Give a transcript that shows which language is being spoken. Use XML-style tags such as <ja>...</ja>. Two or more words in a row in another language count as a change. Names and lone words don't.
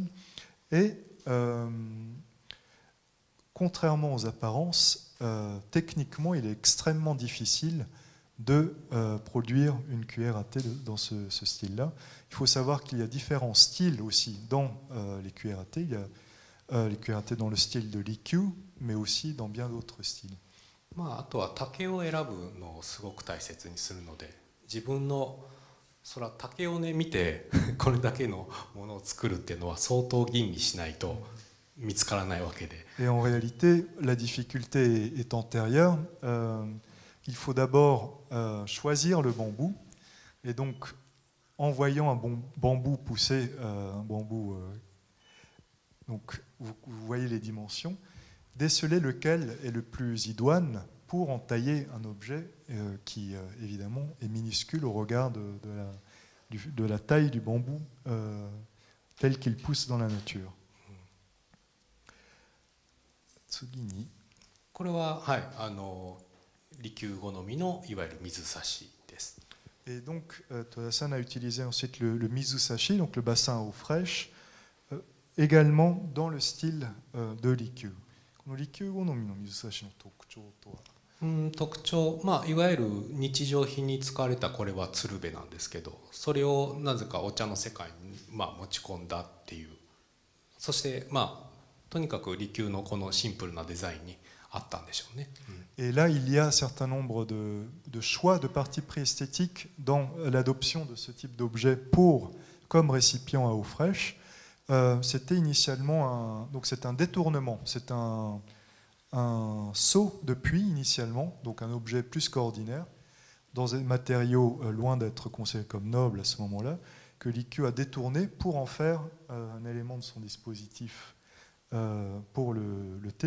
<fr>Et contrairement aux apparences, techniquement, il est extrêmement difficile de produire une cuillère à thé dans ce style-là. Il faut savoir qu'il y a différents styles aussi dans les cuillères à thé. Il y a les cuillères à thé dans le style de l'IQ, mais aussi dans bien d'autres styles.</fr> <ja>あとは竹を選ぶのをすごく大切にするので、自分のそれは竹をね見てこれだけのものを作るっていうのは相当吟味しないと見つからないわけで。</ja> <fr>Et en réalité, la difficulté est antérieure. Il faut d'abord choisir le bambou, et donc en voyant un bambou pousser, un bambou, donc vous voyez les dimensions, déceler lequel est le plus idoine pour entailler un objet qui évidemment est minuscule au regard de la taille du bambou tel qu'il pousse dans la nature.</fr> <ja>次に、これははい利休好みのいわゆる水差しです。</ja> <fr>Et donc Toda-san a utilisé ensuite le mizusashi, donc le bassin à eau fraîche, également dans le style de l'IQ.</fr> <ja>この利休好みの水差しの特徴とは？特徴、いわゆる日常品に使われたこれは鶴瓶なんですけど、それをなぜかお茶の世界に持ち込んだっていう。そしてとにかく利休のこのシンプルなデザインにあったんでしょうね。</ja> <fr>Et là, il y a un certain nombre de choix, de partis pris esthétiques dans l'adoption de ce type d'objet comme récipient à eau fraîche. C'était initialement donc c'est un détournement, c'est un seau de puits initialement, donc un objet plus qu'ordinaire, dans des matériaux loin d'être considérés comme nobles à ce moment-là, que l'IQ a détourné pour en faire un élément de son dispositif pour le thé.</fr>